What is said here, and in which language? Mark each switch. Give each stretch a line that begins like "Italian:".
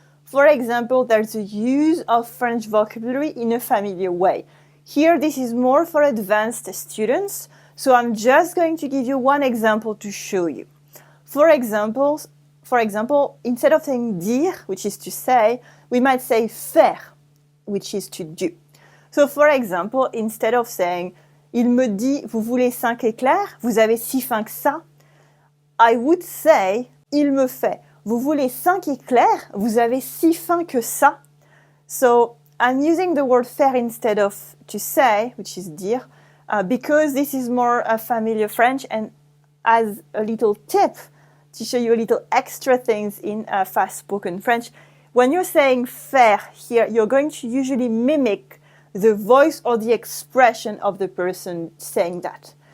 English: For example, there's a use of French vocabulary in a familiar way. Here, this is more for advanced students, so I'm just going to give you one example to show you. For example, instead of saying dire, which is to say, we might say faire, which is to do. So, for example, instead of saying
French: il me dit, vous voulez 5 éclairs, vous avez si faim que ça,
English: I would say il me fait, vous voulez 5 éclairs, vous avez si faim que ça. So, I'm using the word faire instead of to say, which is dire, because this is more familiar French, and as a little tip to show you a little extra things in fast-spoken French, when you're saying faire here, you're going to usually mimic the voice or the expression of the person saying that.